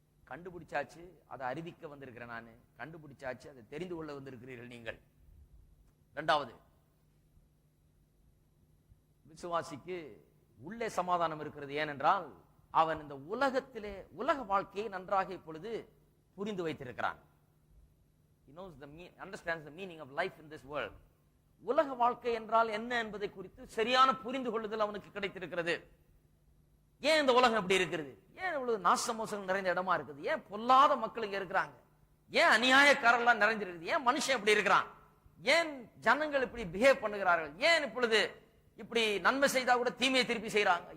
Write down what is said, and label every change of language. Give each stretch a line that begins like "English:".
Tamil: கண்டுபிடிச்சாச்சு, அதை அறிவிக்க வந்திருக்கிறேன் நானு. கண்டுபிடிச்சாச்சு, அதை தெரிந்து கொள்ள வந்திருக்கிறீர்கள் நீங்கள். இரண்டாவது, விசுவாசிக்கு உள்ளே சமாதானம் இருக்கிறது. ஏனென்றால் அவன் இந்த உலகத்திலே உலக வாழ்க்கையை நன்றாக இப்பொழுது புரிந்து வைத்திருக்கிறான்.
English: He knows understands the meaning of life in this world.
Tamil: உலக வாழ்க்கை என்றால் என்ன என்பதை குறித்து சரியான புரிந்து கொள்ளுதல் அவனுக்கு கிடைத்திருக்கிறது. ஏன் இந்த உலகம் இப்படி இருக்கிறது? ஏன் இவ்வளவு நாச மோசங்கள் நிறைந்த இடமா இருக்குது? ஏன் பொல்லாத மக்கள் இங்க இருக்கிறாங்க? ஏன் அநியாயக்காரர்களா நிறைஞ்சிருக்குது? ஏன் மனுஷன் இப்படி இருக்கிறான்? ஏன் ஜனங்கள் இப்படி பிஹேவ் பண்ணுகிறார்கள்? ஏன் இப்பொழுது இப்படி நன்மை செய்தா கூட தீமையை திருப்பி செய்யறாங்க?